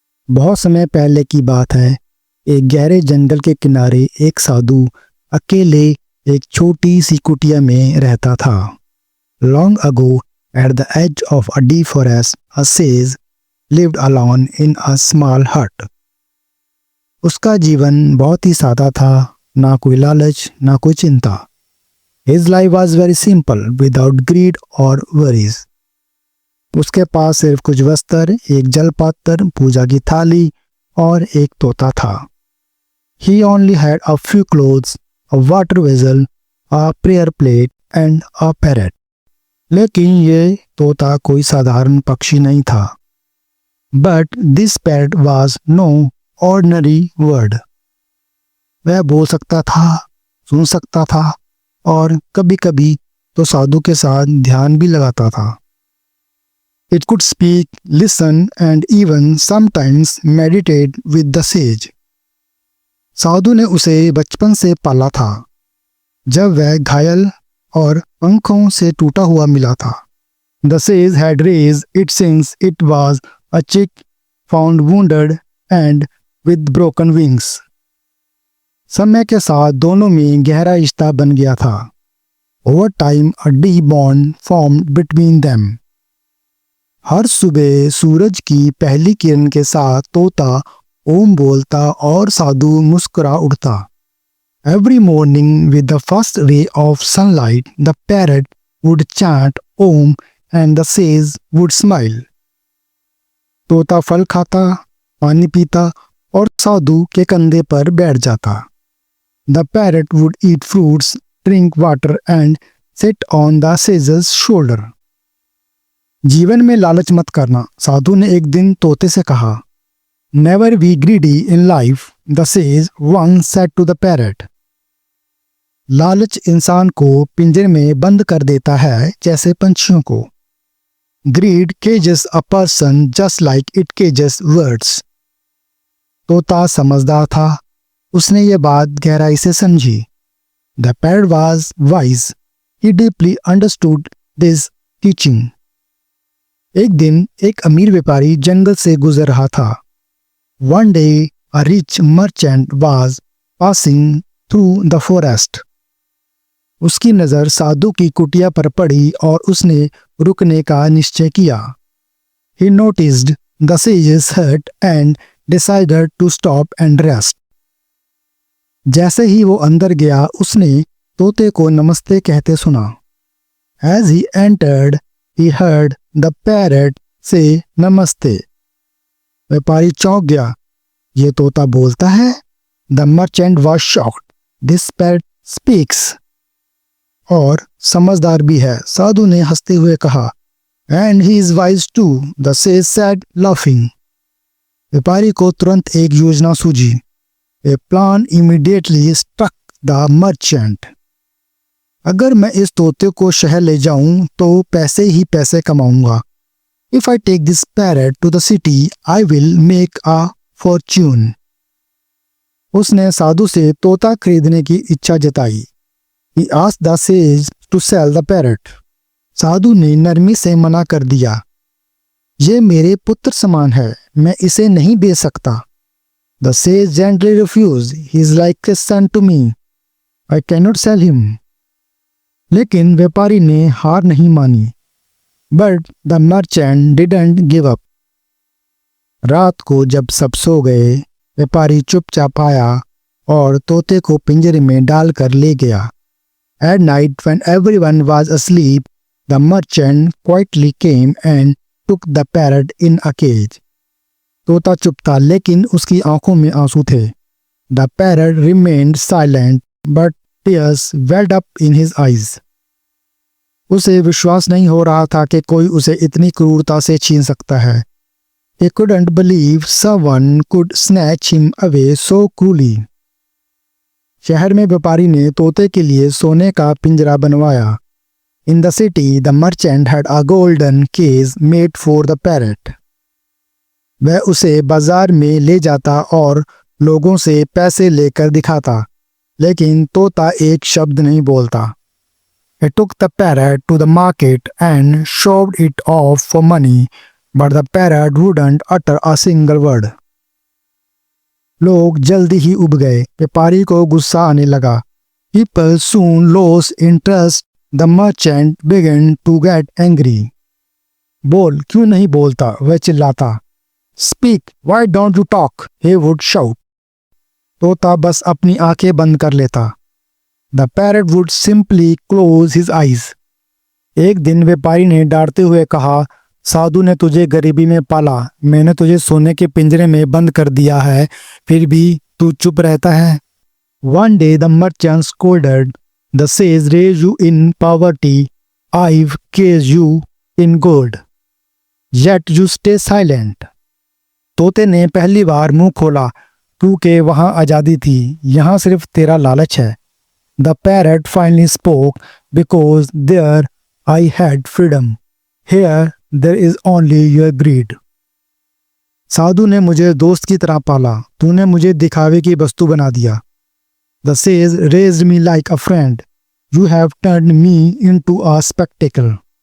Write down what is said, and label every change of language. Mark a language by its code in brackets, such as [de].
[hi] बहुत समय पहले की बात है। एक गहरे जंगल के किनारे एक साधु अकेले एक छोटी सी कुटिया में रहता था। [en] Long ago, at the edge of a deep forest, a sage lived alone in a small hut. [hi] उसका जीवन बहुत ही सादा था, ना कोई लालच, ना कोई चिंता। [en] His life was very simple, without greed or worries. [hi] उसके पास सिर्फ कुछ वस्त्र, एक जलपात्र, पूजा की थाली और एक तोता था। [en] He only had a few clothes, a water vessel, a prayer plate and a parrot. [hi] लेकिन ये तोता कोई साधारण पक्षी नहीं था। [en] But this parrot was no ordinary bird. [hi] वह बोल सकता था, सुन सकता था और कभी-कभी तो साधु के साथ ध्यान भी लगाता था। [en] It could speak, listen and even sometimes meditate with the sage. [hi] साधु ने उसे बचपन से पाला था, जब वह घायल और पंखों से टूटा हुआ मिला था। [en] The sage had raised it since it was a chick, found wounded and with broken wings. [hi] समय के साथ दोनों में गहरा रिश्ता बन गया था। [en] Over time, a deep bond formed between them. [hi] हर सुबह सूरज की पहली किरण के साथ तोता ओम बोलता और साधु मुस्कुरा उठता। [en] Every morning with the first ray of sunlight, the parrot would chant Om and the sage would smile. [hi] तोता फल खाता, पानी पीता और साधु के कंधे पर बैठ जाता। [en] The parrot would eat fruits, drink water and sit on the sage's shoulder. [hi] जीवन में लालच मत करना, साधु ने एक दिन तोते से कहा। [en] Never be greedy in life, the sage once said to the parrot. [hi] लालच इंसान को पिंजरे में बंद कर देता है, जैसे पंछियों को। [en] Greed cages a person just like it cages words. [hi] तोता समझदार था, उसने ये बात गहराई से समझी। [en] The parrot was wise. He deeply understood this teaching. [hi] एक दिन एक अमीर व्यापारी जंगल से गुजर रहा था। [en] One day, a rich merchant was passing through the forest. [hi] उसकी नज़र साधु की कुटिया पर पड़ी और उसने रुकने का निश्चय किया। [en] He noticed the sage's hut and decided to stop and rest. [hi] जैसे ही वो अंदर गया, उसने तोते को नमस्ते कहते सुना। [en] As he entered, he heard the parrot say namaste. [hi] व्यापारी चौंक गया, ये तोता बोलता है? [en] The merchant was shocked. This parrot speaks. [hi] और समझदार भी है, साधु ने हंसते हुए कहा। [en] And he is wise too, the sage said laughing. [hi] व्यापारी को तुरंत एक योजना सूझी। [en] A plan immediately struck the merchant. [hi] अगर मैं इस तोते को शहर ले जाऊं तो पैसे ही पैसे कमाऊंगा। [en] If I take this parrot to the city, I will make a fortune. [hi] उसने साधु से तोता खरीदने की इच्छा जताई। [en] He asked the sage to sell the parrot. [hi] साधु ने नरमी से मना कर दिया। ये मेरे पुत्र समान है, मैं इसे नहीं बेच सकता। [en] The sage gently refused. He is like a son to me. I cannot sell him. [hi] लेकिन व्यापारी ने हार नहीं मानी। [en] But the merchant didn't give up. [hi] रात को जब सब सो गए, व्यापारी चुपचाप आया और तोते को पिंजरे में डालकर ले गया। [en] At night, when everyone was asleep, the merchant quietly came and took the parrot in a cage. [hi] तोता चुप था, लेकिन उसकी आंखों में आंसू थे। [en] The parrot remained silent, but tears welled up in his eyes. [hi] उसे विश्वास नहीं हो रहा था कि कोई उसे इतनी क्रूरता से छीन सकता है। [en] He couldn't believe someone could snatch him away so cruelly. [hi] शहर में व्यापारी ने तोते के लिए सोने का पिंजरा बनवाया। [en] In the city, the merchant had a golden cage made for the parrot. [hi] वह उसे बाजार में ले जाता और लोगों से पैसे लेकर दिखाता, लेकिन तोता एक शब्द नहीं बोलता। [en] He took the parrot to the market and shoved it off for money, but the parrot wouldn't utter a single word. [hi] लोग जल्दी ही उब गए। व्यापारी को गुस्सा आने लगा। [en] People soon lost interest. The merchant began to get angry. [hi] बोल, क्यों नहीं बोलता? वह चिल्लाता। [en] Speak, why don't you talk? He would shout. [hi] तोता बस अपनी आंखें बंद कर लेता। [en] The parrot would simply close his eyes. [hi] एक दिन व्यापारी ने डांटते हुए कहा, साधु ने तुझे गरीबी में पाला, मैंने तुझे सोने के पिंजरे में बंद कर दिया है, फिर भी तू चुप रहता है। [en] One day the merchant scolded, the sage raised you in poverty, I've caged you in gold, yet you stay silent. [hi] तोते ने पहली बार मुंह खोला, क्योंकि वहां आजादी थी, यहां सिर्फ तेरा लालच है। [en] The parrot finally spoke, because there I had freedom. Here there is only your greed. [hi] साधु ने मुझे दोस्त की तरह पाला, तूने मुझे दिखावे की वस्तु बना दिया। [en] The sage raised me like a friend. You have turned me into a spectacle.